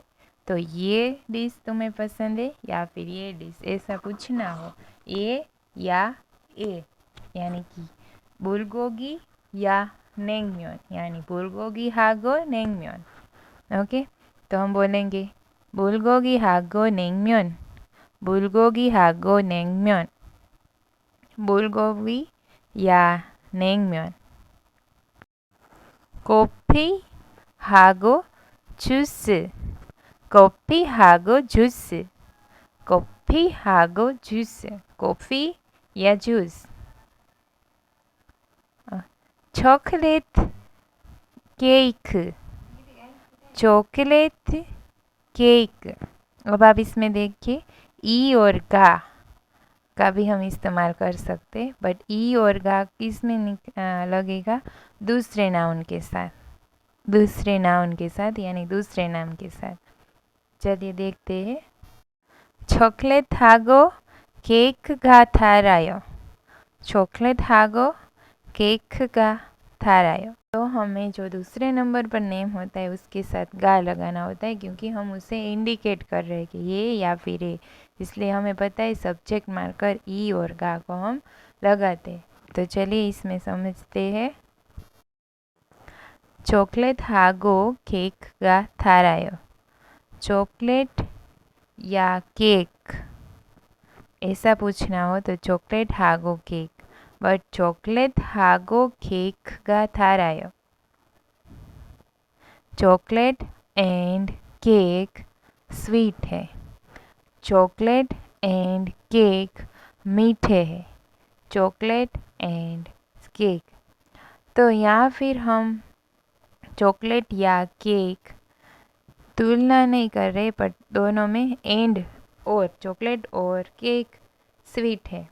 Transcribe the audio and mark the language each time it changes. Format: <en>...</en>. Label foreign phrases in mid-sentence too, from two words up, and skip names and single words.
<hi>तो ये डिश तुम्हें पसंद है या फिर ये डिश, ऐसा पूछना हो, ये या ए, यानी कि बुलगोगी या नेंगम्योन, यानी</hi> <ko>불고기 하고 냉면.</ko> <hi>ओके, तो हम बोलेंगे</hi> <ko>불고기 하고 냉면, 불고기 하고 냉면,</ko> <hi>बुलगोगी या नेंगम्योन।</hi> <ko>커피 하고 주스, 커피하고 주스, 커피하고 주스, 커피 या जूस।</ko> <en>chocolate cake, chocolate cake.</en> <hi>अब आप इसमें देखिए ई और गा का भी हम इस्तेमाल कर सकते हैं, बट ई और गा किस में लगेगा, दूसरे नाउन के साथ, दूसरे नाउन के साथ यानी दूसरे नाम के साथ। चलिए देखते हैं।</hi> <ko>초콜릿하고 케이크가 달아요, 초콜릿하고 케이크가 달아요.</ko> <hi>तो हमें जो दूसरे नंबर पर नेम होता है उसके साथ गा लगाना होता है, क्योंकि हम उसे इंडिकेट कर रहे हैं कि ये या फिर ये, इसलिए हमें पता है</hi> <en>subject marker</en> <hi>ई और गा को हम लगाते हैं। तो चलिए इसमें समझते हैं।</hi> <ko>초콜릿하고 케이크가 달아요,</ko> <hi>चॉकलेट या केक, ऐसा पूछना हो तो</hi> <ko>초콜릿하고 케이크,</ko> <hi>बट</hi> <ko>초콜릿하고 케이크가 달아요.</ko> <en>chocolate and cake sweet है, chocolate and cake</en> <hi>मीठे हैं,</hi> <en>chocolate and cake.</en> <hi>तो या फिर हम चॉकलेट या केक तुलना नहीं कर रहे, पर दोनों में एंड और, चॉकलेट और केक स्वीट है।</hi>